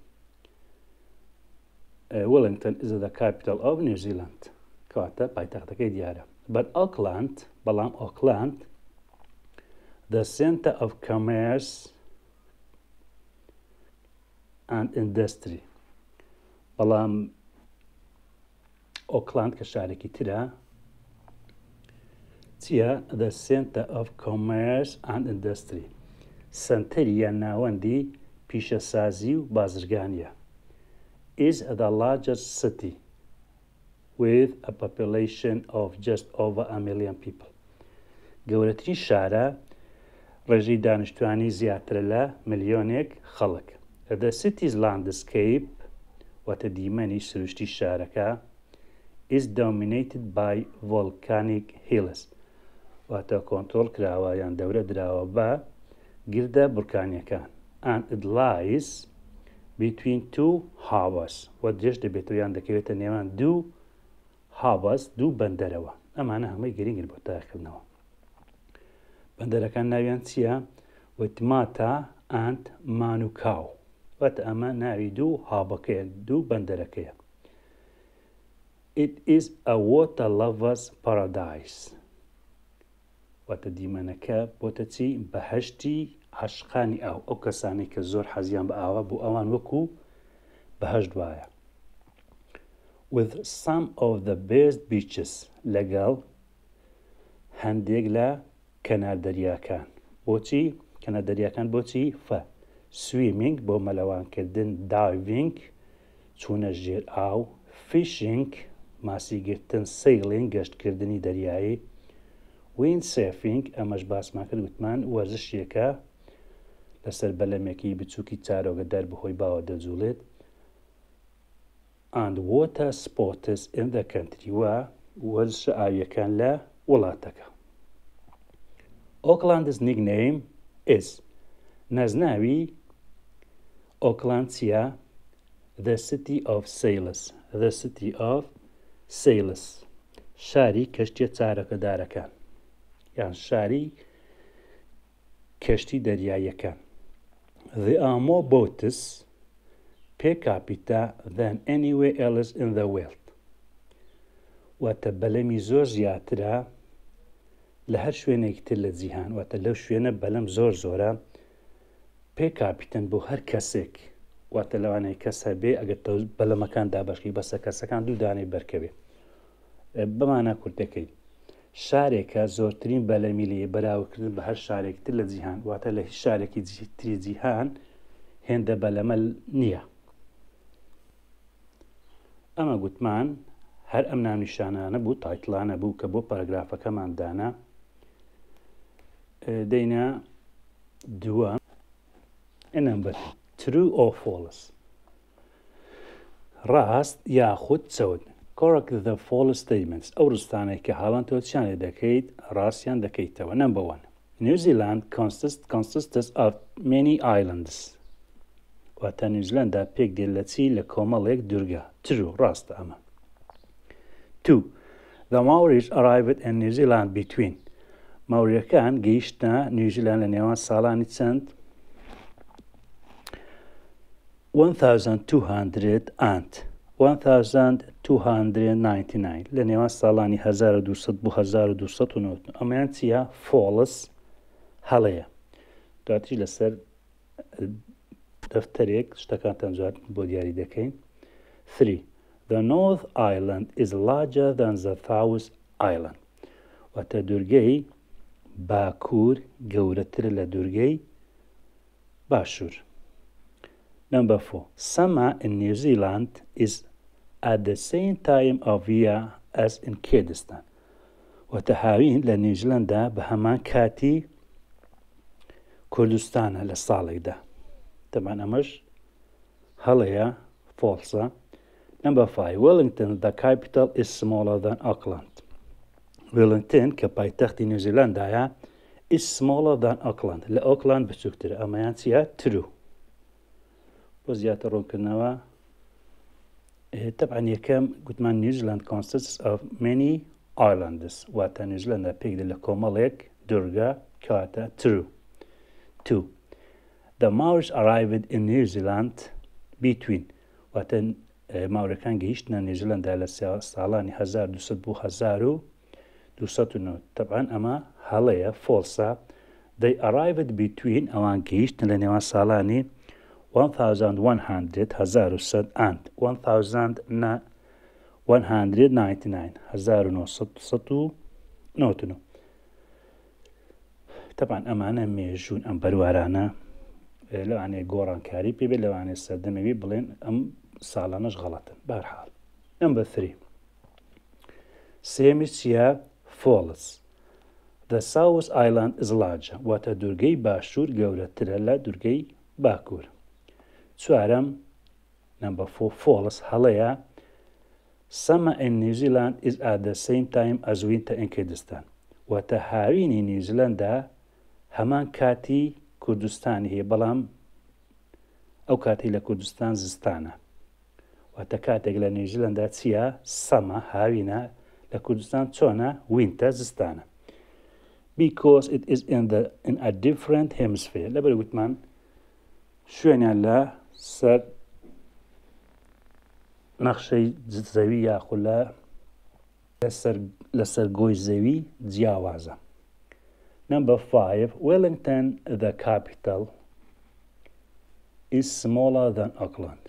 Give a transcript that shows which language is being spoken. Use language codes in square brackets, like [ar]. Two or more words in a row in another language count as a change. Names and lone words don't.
[en] Wellington is the capital of New Zealand. [ckb] کەواتە پایتەختەکەی دیارە. [en] But Auckland بەڵام Auckland the center of commerce and industry. [ckb] بەڵام ئۆکلاند کە شارێکی ترە چییە؟ [en] The center of commerce and industry. [ckb] سنتەری یان ناوەندی پیشەسازی و بازرگانیە. [en] Is the largest city with a population of just over 1 million people. [ckb] گەورەترین شارە ڕێژەی دانیشتوانی زیاترە لە ملیۆنێک خەڵک. [en] The city's landscape [ckb] واتە دیمەنی سروشتی شارەکە [en] is dominated by volcanic hills [ckb] واتە کۆنترۆل کراوە یان دەورە دراوە بە گردە بورکانیەکان. [en] And it lies between two harbours [ckb] و درێژ دەبێتەوە یان دەکەوێتە نێوان دوو هاوبەس دوو بەندەرەوە. ئەمانە هەمووی گرنگن بۆ تاقیکردنەوە. بەندەرەکان ناویان چییە؟ وتماتە and مانوکاو. واتە ئەمە ناوی دوو هاوبەکەیە دوو بەندەرەکەیە. [en] It is a water lover's paradise. [ckb] واتە دیمەنەکە بۆتە چی؟ بەهەشتی عاشقانی ئاو. ئەو کەسانی کە زۆر حەزیان بە ئاوە بۆ ئەوان وەکو بەهەشت وایە. [en] With some of the best beaches [ckb] لەگەڵ هەندێک لە کەناردەریاکان. بۆچی؟ کەناردەریاکان بۆچی؟ swimming بۆ مەلەوانکردن، diving چوونە ژێر ئاو، fishing ماسیگرتن، sailing گەشتکردنی دەریایی windsurfing ئەمەش باسمان کرد وتمان وەرزشێکە لەسەر بەلەمێکی بچووکی چارۆگە دەربەهۆی باوە دەجوڵێت [en] and water sports in the country [ckb] و وەرزشە ئاویەکان لە وڵاتەکە. [en] Auckland's nickname is [ckb] نازناوی ئۆکلاند چیە؟ [en] The city of sailors. The city of sailors. [ckb] شاری کەشتیە چارەکەدارەکان یان شاری کەشتی دەریاییەکان. [en] There are more boats per capita than anywhere else in the world. [ckb] واتە بەلەمی زۆر زیاترە لە هەر شوێنێکی تر لە جیهان واتە لەو شوێنە بەلەم زۆر زۆرە پێ کاپیتن بۆ هەر کەسێک واتە لەوانەیە کەس هەبێ ئەگەر بەلەمەکان دابەشی بەسە کەسەکان دوو دانەی بەرکەوێ. بەمانە کورتەکەی شارێکە زۆرترین بەلەمی لێ بەراوردکردن بە هەر شارێکی تر لە جیهان واتە لە هیچ شارێکی تری جیهان هێندە بەلەمە نییە. ئەمە گوتمان هەر ئەم ناونیشانانە بوو تایتڵانە بوو کە بۆ پاراگرافەکەمان دانا. دەینە دووەم [en] number true or false. [ckb] ڕاست یاخود چەوت. [en] correct the false statements. [ckb] ئەو ڕستانەی کە هاڵان تۆ چیان لێ دەکەیت ڕاستیان دەکەیتەوە. [en] number 1 New Zealand consists of many islands. [ckb] واتە نیوزیلاندا پێک دێت لە چی لە کۆمەڵێک دورگە. true ڕاستە ئەمە. [en] 2 The Maoris arrived in New Zealand between. [ckb] ماوریەکان گەیشتە نیوزیلان لە نێوان ساڵانی چەند 1200 and 1299 لە نێوان ساڵانی 1200 بۆ 1290 ئەمەیان چیە؟ false هەڵەیە. دواتیش لەسەر دەفتەرێک شتەکانتان جوات بۆ دیاری دەکەین. [en] 3 The North Island is larger than the South Island. [ckb] واتە دوورگەی باکوور گەورەتر لە دوورگەی باشوور. [en] Number 4 Summer in New Zealand is at the same time of year as in Kurdistan. [ckb] واتە هاوین لە نیوزیلاندا بە هەمان کاتی کوردستانە لە ساڵێکدا. تەمان ئەمەش هەڵەیە فۆڵسە. [en] Number 5 Wellington, the capital, is smaller than Auckland. Wellington [ckb] کە پایتەختی نیوزیلندایە [en] is smaller than Auckland. [ckb] لە ئۆکلاند بچووکترە. ئەمەیان چیە؟ true. بۆ زیاتر ڕوونکردنەوە طبعا یەکەم گوتمان نیوزیلاند [en] consists of many islands. [ckb] واتە نیوزیلاندا پێک دێت لە کۆمەڵێک دورگە کەواتە true. 2 The Maoris arrived in New Zealand between. واتە ماوریەکان گەیشتنە نیوزیلاندا لە ساڵانی 1200 بۆ 1290. طبعا ئەمە هەڵەیە فۆڵسە. [en] They arrived between [ckb] ئەوان گەیشتن لە نێوان ساڵانی 1100 and 1999 1999. طبعا ئەمانە مێژوون ئەم بەروارانە لەوانەیە گۆڕانکاری پێ بێت لەوانەیە سەردەمەوی بڵێن ئەم ساڵانەش غەڵەتن. بەرحاڵ Number 3 سێمیش چیە؟ false. [en] The South Island is larger. [ckb] واتە دوورگەی باشوور گەورەترە لە دوورگەی باکوور. [en] چوارەم Number 4 false هەڵەیە Summer in New Zealand is at the same time as winter in Kurdistan. [ckb] واتە هاوینی نیوزیلاندا هەمان کاتی کوردستانی هەیە بەڵام ئەو کاتی لە کوردستان زستانە. واتە کاتێک لە نیوزیلاندا چییە؟ سەمە هاوینە لە کوردستان چۆنە؟ وینتە زستانە. [en] Because it is in a different hemisphere. [ckb] لەبەر وتمان شوێنیان لە سەر نەخشەی زەوی یاخود لەسەر گۆی زەوی جیاوازە. [en] Number 5 Wellington, the capital, is smaller than Auckland.